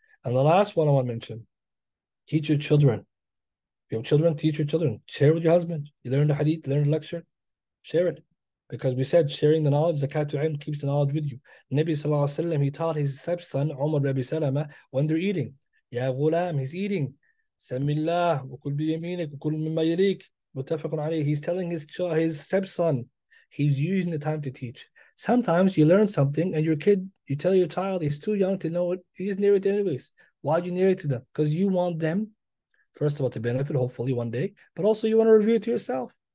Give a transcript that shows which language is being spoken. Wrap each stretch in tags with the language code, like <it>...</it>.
<en>And the last one I want to mention, teach your children. If you have children, teach your children. Share with your husband. You learn the hadith, learn the lecture, share it. Because we said sharing the knowledge, zakatu ilm, keeps the knowledge with you. Nabi Sallallahu Alaihi Wasallam, he taught his stepson, Umar bin Abi Salama, when they're eating. Ya ghulam, he's eating.</en> <ar>Samillah, وكل بيمينك وكل مما يليك متفق عليه.</ar> <en>He's telling his stepson, he's using the time to teach. Sometimes you learn something and you tell your child he's too young to know it. He just narrate it anyways. Why'd you narrate to them? Because you want them, first of all, to benefit, hopefully one day, but also you want to review it to yourself.</en>